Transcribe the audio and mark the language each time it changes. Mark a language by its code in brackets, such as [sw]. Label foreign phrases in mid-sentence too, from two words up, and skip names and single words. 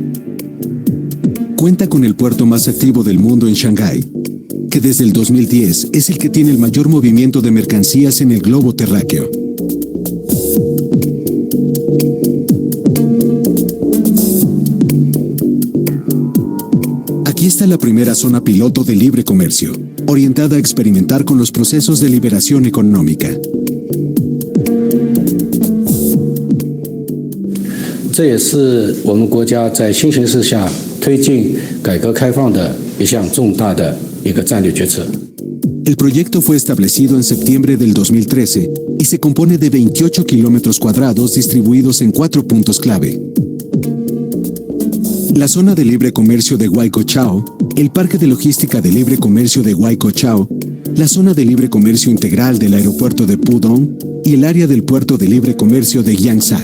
[es] Cuenta con el puerto más activo del mundo en Shanghái, que desde el 2010 es el que tiene el mayor movimiento de mercancías en el globo terráqueo. Aquí está la primera zona piloto de libre comercio, orientada a experimentar con los procesos de liberación económica. [zh] 这也是我们国家在新形势下推进改革开放的一项重大的一个战略决策。 [es] El proyecto fue establecido en septiembre del 2013 y se compone de 28 kilómetros cuadrados distribuidos en 4 puntos clave. La zona de libre comercio de Huaycochao, el parque de logística de libre comercio de Huaycochao, la zona de libre comercio integral del aeropuerto de Pudong y el área del puerto de libre comercio de Yangsha.